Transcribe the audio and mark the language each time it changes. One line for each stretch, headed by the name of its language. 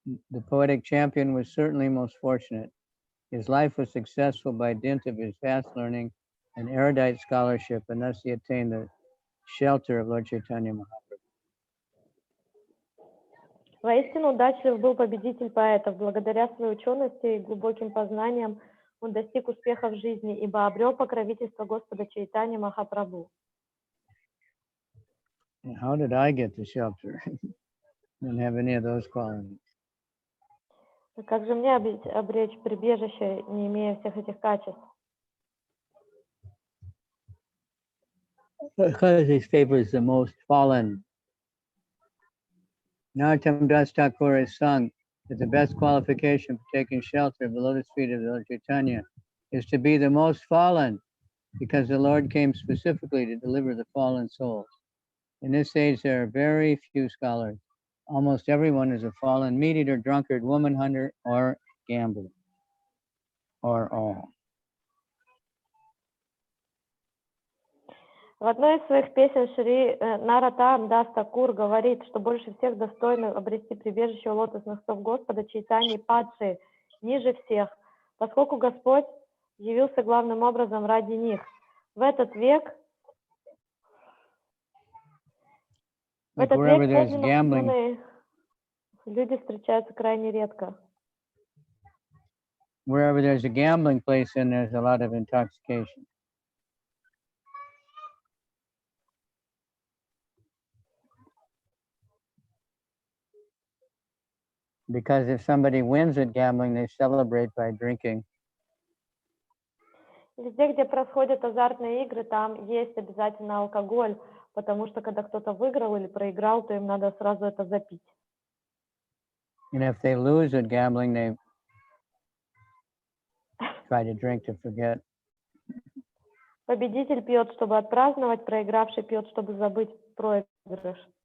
English: The poetic champion was certainly most fortunate. His life was successful by dint of his vast learning and erudite scholarship, and thus he attained the shelter of Lord Chaitanya Mahaprabhu.
Russian: Воистину удачлив был победитель поэтов. Благодаря своей учености и глубоким познаниям он достиг успеха в жизни, ибо обрел покровительство Господа Чайтаньи Махапрабху.
English: How did I get the shelter? Didn't have any of those qualities.
Russian: Как же мне обречь прибежище, не имея всех этих качеств?
English: Because he favors the most fallen. Narottam Das Thakur has sung that the best qualification for taking shelter of the lotus feet of the Lord Chaitanya is to be the most fallen, because the Lord came specifically to deliver the fallen souls. In this age, there are very few scholars. Almost everyone is a fallen meat-eater, drunkard, woman hunter, or gambler, or all.
Russian: В одной из своих песен Шри Наротам Дас Такур говорит, что больше всех достойны обрести прибежище у лотосных стоп Господа Чайтаньи падшие, ниже всех, поскольку Господь явился главным образом ради них. В этот век подлинно люди встречаются крайне редко.
English: Wherever there's a gambling place, then there's a lot of intoxication. Because if somebody wins at gambling, they celebrate by drinking.
Russian: Везде, где происходят азартные игры, там есть обязательно алкоголь, потому что когда кто-то выиграл или проиграл, то им надо сразу это запить.
English: And if they lose at gambling, they try to drink to forget.
Russian: Победитель пьет, чтобы отпраздновать, проигравший пьет, чтобы забыть проигрыш.